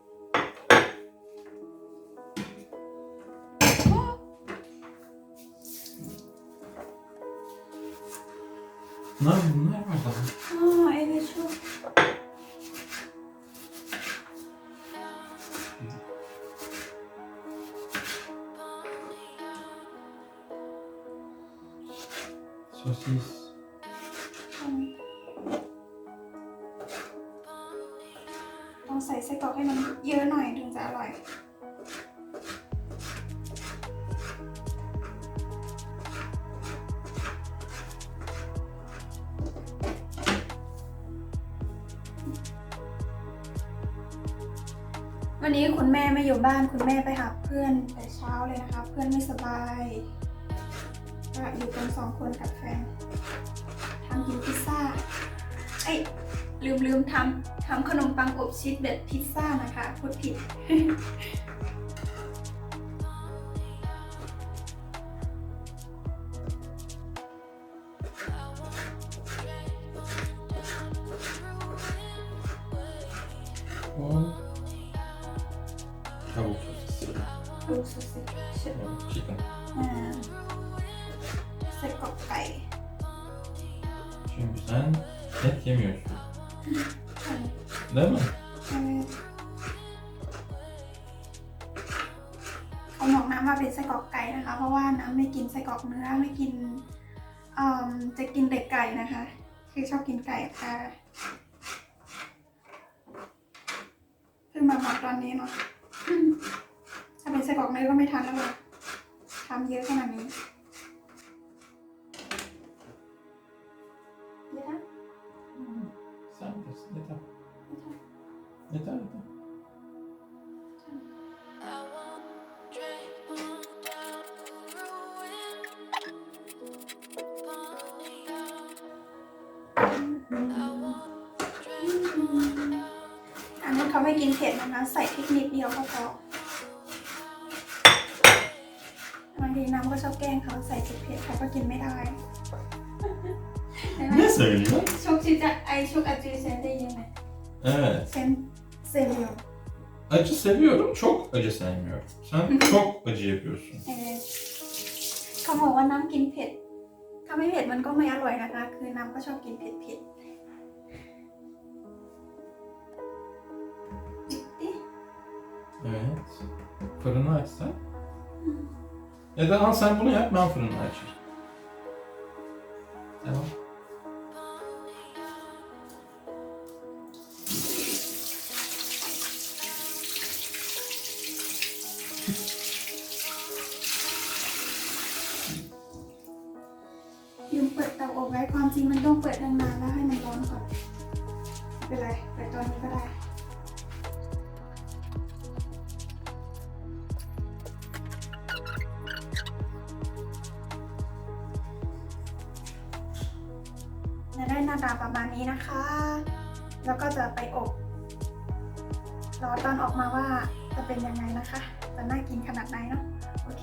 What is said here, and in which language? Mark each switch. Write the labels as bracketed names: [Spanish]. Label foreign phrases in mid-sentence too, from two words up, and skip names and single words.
[Turkish] Bunlar var daha. Aa, evet şu. Sosis. [Thai] ต้องใส่ไส้กรอกให้มันเยอะหน่อยถึงจะอร่อยวันนี้คุณแม่ไม่อยู่ บ้านคุณแม่ไปหาเพื่อนแต่เช้าเลยนะคะเพื่อนไม่สบายก็อยู่กัน2 คนกับแฟนทำกินพิซซ่า ลืมทำขนมปังอบชีสแบบพิซซ่านะคะพูดผิด [Turkish] Och tavuk sosisi. [Thai] ดูสุดสิ Chicken. ใส่กรอกไก่ [Turkish] Çünkü sen et yemiyorsun. Değil mi? [Thai] เขาบอกน้ำมาเป็นไส้กรอกไก่นะคะ เพราะว่าน้ำไม่กินไส้กรอกเนื้อไม่กินจะกินแต่ไก่นะคะ คือชอบกินไก่ค่ะเพิ่งมาบอกตอนนี้เนาะถ้าเป็นไส้กรอกเนื้อก็ไม่ทันแล้วล่ะทำเยอะขนาดนี้เยอะนะ [Turkish] Sen bilirsin. Yeter. Yeter yeter. [Thai] อันนี้เขาไม่กินเผ็ดนะคะ ใส่พริกนิดเดียวก็พอบางทีน้ำก็ชอบแกล้งเขาใส่เผ็ดเขาก็กินไม่ได้ [Turkish] Ne söylüyor? Çok acı sen de yeme. Evet. Sen seviyorum. Acı seviyorum, çok acı sevmiyorum. Sen çok acı yapıyorsun. Evet. [Thai] เขาบอกว่าน้ำกินเผ็ด ถ้าไม่เผ็ดมันก็ไม่อร่อยนะคะ คือน้ำก็ชอบกินเผ็ดๆ Bitti. [Turkish] Evet. Fırını açsan. Ya da al sen bunu yap, ben fırını açayım. Tamam. [Thai] Yum เปิดเตาอบไว้ความจริงมันต้องเปิดนานๆแล้วให้มันร้อนก่อนไม่เป็นไรเปิดตอนนี้ก็ได้ จะได้หน้าตาประมาณนี้นะคะ แล้วก็จะไปอบรอตอนออกมาว่าจะเป็นยังไงนะคะ จะน่ากินขนาดไหนเนาะ โอเค